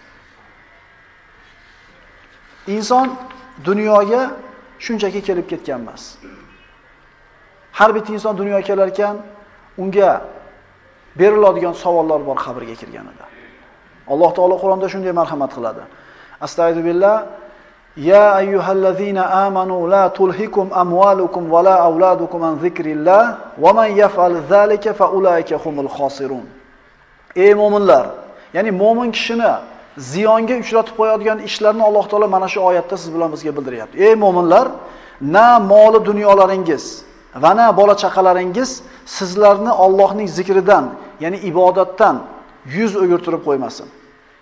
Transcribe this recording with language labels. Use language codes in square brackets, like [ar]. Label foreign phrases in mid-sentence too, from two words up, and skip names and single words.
[uz] Inson dunyoga shunchaki kelib ketgan emas. Har bir inson dunyoga kelar ekan, unga beriladigan savollar bor qabrga kirganida. Alloh taolo Qur'onda shunday marhamat qiladi. Astagfirullah. [ar] يا أيها الذين آمنوا لا تلهكم أموالكم ولا أولادكم عن ذكر الله ومن يفعل ذلك فأولئك هم الخاسرون. [uz] Ey mu'minlar, ya'ni mu'min kishini ziyonga uchratib qo'yadigan ishlarni Alloh taolo mana shu oyatda siz bilan bizga bildiryapti. Ey mu'minlar, na moli dunyolaringiz va na bola chaqalaringiz sizlarni Allohning zikridan, ya'ni ibodatdan yuz o'girtirib qo'ymasin.